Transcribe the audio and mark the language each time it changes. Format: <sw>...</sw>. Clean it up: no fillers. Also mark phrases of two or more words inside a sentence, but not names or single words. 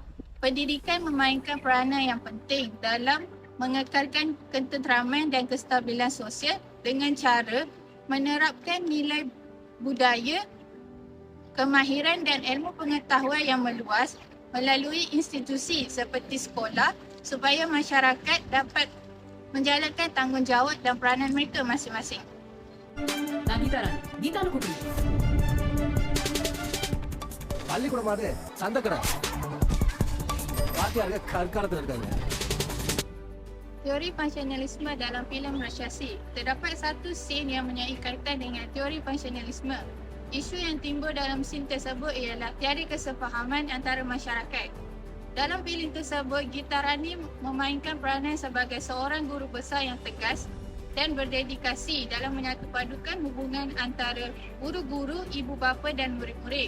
<ms>pendidikan memainkan peranan yang penting dalam mengekalkan ketenteraman dan kestabilan sosial dengan cara menerapkan nilai budaya, kemahiran dan ilmu pengetahuan yang meluas melalui institusi seperti sekolah supaya masyarakat dapat menjalankan tanggungjawab dan peranan mereka masing-masing.</ms> <ta>நான் கீதாரா கீதான்னு கூப்பிடுங்க. பள்ளிக்கூடம் மாதிரி சந்தைக்கடை வாத்தியாருங்க கற்காலத்தில் இருக்காங்க.</ta> <ms>Teori functionalisme dalam filem Rakchasi. Terdapat satu scene yang mempunyai kaitan dengan teori functionalisme. Isu yang timbul dalam scene tersebut ialah tiada kesefahaman antara masyarakat. Dalam filem tersebut, Gita Rani memainkan peranan sebagai seorang guru besar yang tegas dan berdedikasi dalam menyatupadukan hubungan antara guru-guru, ibu bapa dan murid-murid.</ms>